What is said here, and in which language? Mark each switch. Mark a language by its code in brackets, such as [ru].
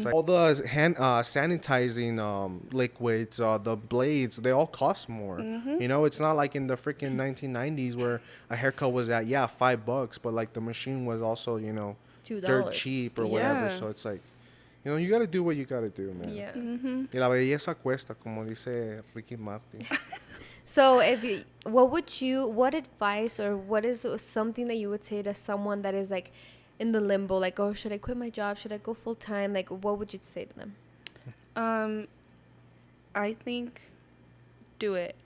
[en] It's like all the hand sanitizing liquids, the blades, they all cost more. You know, it's not like in the freaking 1990s where a haircut was at $5, but like the machine was also $2. dirt cheap or whatever. Yeah. So it's like, you gotta do what you gotta do, man. Yeah. [es] Y la belleza cuesta, como dice Ricky Martin. [en] So what advice or what is something that you would say to someone that is like in the limbo, like, oh, should I quit my job? Should I go full time? Like, what would you say to them? I think do it.